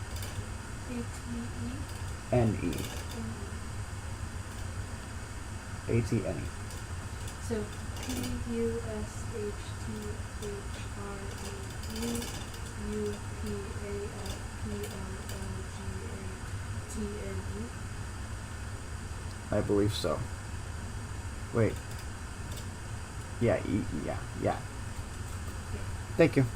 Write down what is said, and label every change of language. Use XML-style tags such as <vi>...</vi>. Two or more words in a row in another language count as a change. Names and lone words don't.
<en>N-E A-T-N-E. So P-U-S-H-T-H-R-E-U-P-A-F-P-O-O-G-A-T-N-E? I believe so. Wait. Yeah, yeah. Yeah. Thank you.</en>